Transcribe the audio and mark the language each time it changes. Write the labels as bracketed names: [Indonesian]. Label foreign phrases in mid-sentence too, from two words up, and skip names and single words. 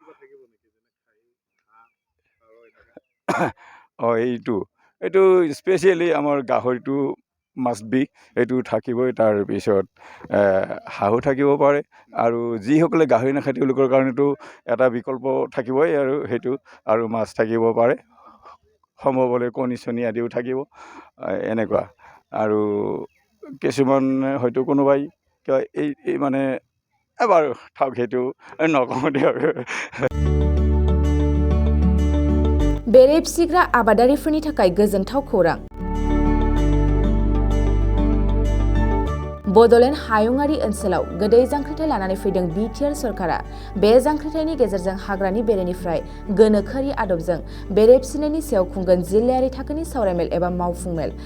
[Assamese] এইটো স্পেচিয়েলি আমাৰ গাহৰিটো [English] must be [Assamese] এইটো থাকিবই তাৰপিছত হাঁহো থাকিব পাৰে আৰু যিসকলে গাহৰি নাখায় তেওঁলোকৰ কাৰণেতো এটা বিকল্প থাকিবই আৰু সেইটো আৰু মাছ থাকিব পাৰে সম্ভৱ হ'লে কণী চণী আদিও থাকিব এনেকুৱা আৰু কিছুমান হয়তো কোনোবাই কয় এই মানে বাৰু থাওক সেইটো নকওঁ দিয়ক [Bodo] बेरे फिसिग्रा आबादारिफोरनि थाखाय गोजोनथाव खौरां बड'लेण्ड हायुङारि ओनसोलाव गोदै जांख्रिथाय लानानै फैदों बिटिआर सरकारा बे जांख्रिथायनि गेजेरजों हाग्रानि बेरेनिफ्राय गोनोखोआरि आदबजों बेरे फिसिनायनि सायाव खुंगोन जिल्लायारि थाखोनि सावरायमेल एबा मावफुंमेल